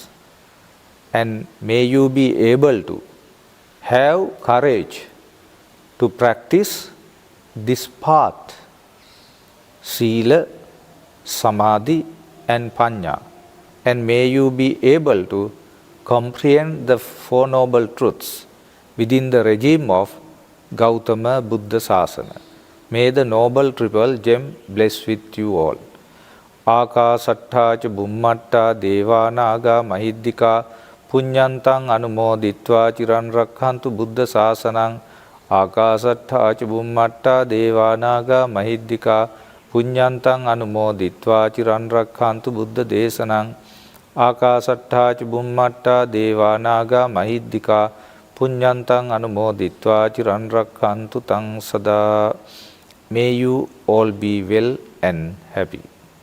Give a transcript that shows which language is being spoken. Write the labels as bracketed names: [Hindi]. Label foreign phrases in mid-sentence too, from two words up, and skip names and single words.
[English] And may you be able to have courage to practice this path, Sila, Samadhi and Panya. And may you be able to comprehend the Four Noble Truths within the regime of Gautama Buddha Sasana. May the Noble Triple Gem bless with you all. [Pali] Akasattha ca Bummatta Devanaga Mahiddhika Punyantang Anumoditva Chiran Rakhantu Buddha Sasanang. Akasattha ca Bummatta Devanaga Mahiddhika Punyantang Anumoditva Chiran Rakhantu Buddha Desanang. Akasattha ca Bummatta Devanaga Mahiddhika Punyantang Anumoditva Chiran Rakhantu Tang Sada. [English] May you all be well and happy.